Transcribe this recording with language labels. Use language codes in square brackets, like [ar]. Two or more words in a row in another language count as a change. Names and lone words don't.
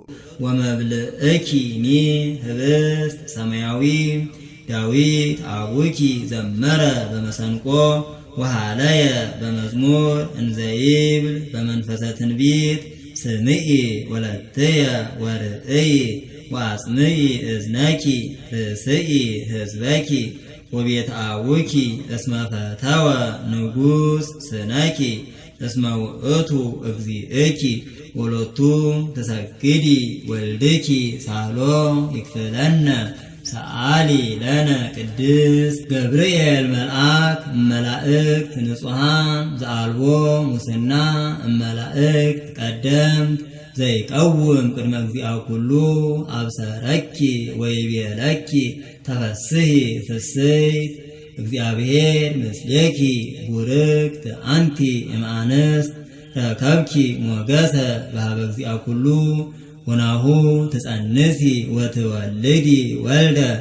[gez] ወመብልእኪ ኒ ህብስት ሰማያዊ ዳዊት አቡኪ ዘመረ በመሰንቆ ወሃለየ በመዝሙር እንዘ ይብል በመንፈሰ ትንቢት ስምዒ ወለትየ ወርእይ ወአጽምዒ እዝነኪ ርእስኢ ሕዝበኪ ወቤት አቡኪ እስመ ፈተወ ንጉሥ ስነኪ እስመ ውእቱ እግዚእኪ ወሎቱ ትሰግዲ ወልድኪ ሳህሎ ይክፍለነ። ሰአሊ ለነ ቅድስት ገብርኤል መልአክ እመላእክት ንጹሐን ዘአልቦ ሙስና እመላእክት ቀደምት ዘይቀውም ቅድመ እግዚአ ኩሉ አብሰረኪ ወይቤለኪ ተፈስሒ ፍስሕት እግዚአብሔር ምስሌኪ ቡርክት አንቲ እምአንስት ረከብኪ ሞገሰ በኀበ እግዚአ ኩሉ ወናሁ ትጸንሲ ወትወልዲ ወልደ